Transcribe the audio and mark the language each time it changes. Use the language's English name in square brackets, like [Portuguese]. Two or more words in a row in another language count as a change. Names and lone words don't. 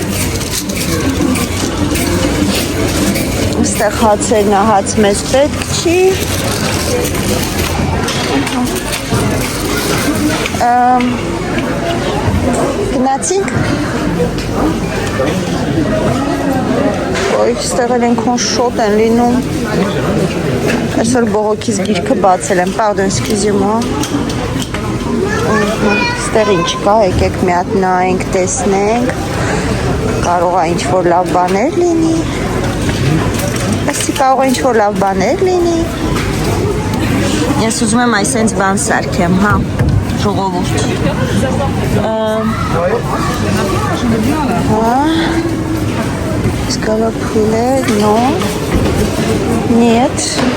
[Armenian] Այստեղ հացերն է, հաց մեզ պետք չի։ Գնացինք։ Ոյ, ստեղ էլ ենքոն շոտ են լինում։ Այսօր բողոքից գիրքը բացել եմ, [French] pardon, excusez-moi։ [Armenian] Ստեղ ինչ կա, եկեք մի հատ նայենք, տեսնենք։ Կարող է ինչ-որ լավ բաներ լինի։ Այսի կարող է ինչ-որ լավ բաներ լինի։ Ես ուզում եմ այսենց բան սարքեմ, հա, ժողովուրդ։ Հա, սկալոպուլեր, նո, նիետ։